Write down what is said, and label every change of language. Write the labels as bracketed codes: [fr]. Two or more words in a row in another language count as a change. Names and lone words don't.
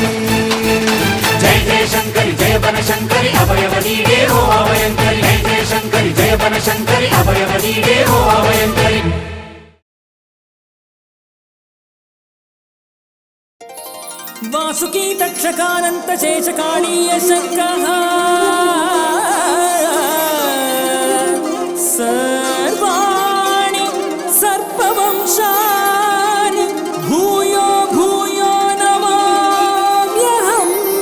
[kn] ಜಯ ಜಯ ಶಂಕರಿ ಜಯ ಬನಶಂಕರಿ ಅಭಯವ ನೀಡೇ ಓ ಅಭಯಂಕರಿ. ಜಯ ಜಯ ಶಂಕರಿ ಜಯ ಬನಶಂಕರಿ ಅಭಯವ ನೀಡೇ ಓ ಅಭಯಂಕರಿ. [sa] ವಾಸುಕಿ ತಕ್ಷಕಾನಂತ ಶೇಷಕಾಳೀಯ ಶಂಕಃ ಸರ್ವಾಣಿ ಸರ್ಪವಂಶಾನಿ ಭೂಯೋ ಭೂಯೋ ನಮಾಮ್ಯಹಂ.